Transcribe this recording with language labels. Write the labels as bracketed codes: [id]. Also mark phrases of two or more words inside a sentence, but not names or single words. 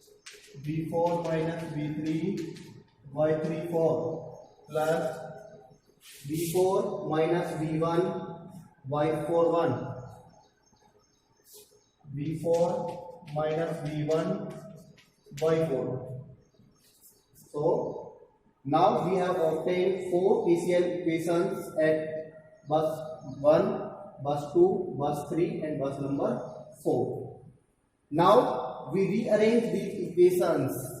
[en] V4 minus V3 Y34 plus v4 minus v1 y4 1, v4 minus v1 y4. So now we have obtained 4 KCL equations at bus 1, bus 2, bus 3 and bus number 4. Now we rearrange these equations.